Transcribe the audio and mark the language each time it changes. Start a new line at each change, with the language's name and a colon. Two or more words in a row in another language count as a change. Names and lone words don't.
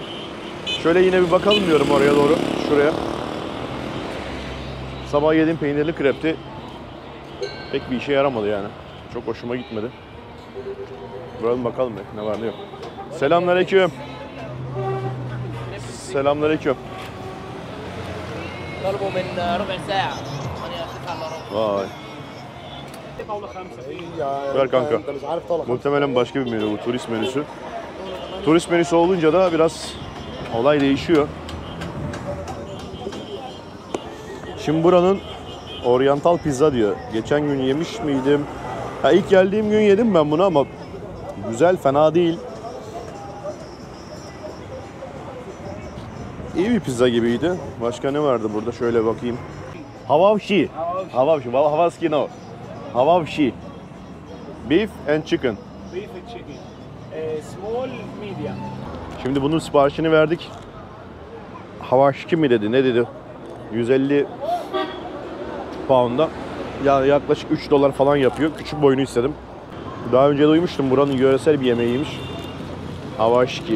Turkish: Şöyle yine bir bakalım diyorum oraya doğru, şuraya. Sabah yediğim peynirli krepti. Pek bir işe yaramadı yani. Çok hoşuma gitmedi. Buralım bakalım ne var ne yok. Selamünaleyküm. Selamünaleyküm.
Arabic: طلبوا من ربع ساعة أنا أخذها
Turkish: Vay. Ver kanka. Muhtemelen başka bir menü bu, turist menüsü. Turist menüsü olunca da biraz olay değişiyor. Şimdi buranın oryantal pizza diyor. Geçen gün yemiş miydim? Ha, ilk geldiğim gün yedim ben bunu ama güzel, fena değil. İyi bir pizza gibiydi. Başka ne vardı burada? Şöyle bakayım. Havavşi. Havavşi. Havaski no.
English: Havavşi. Beef and chicken. Beef and chicken. Small, medium.
Turkish: Şimdi bunun siparişini verdik. Havaşki mi dedi? Ne dedi? 150 pound'a. Yani yaklaşık 3 dolar falan yapıyor. Küçük boyunu istedim. Daha önce duymuştum. Buranın yöresel bir yemeğiymiş. Havaşki.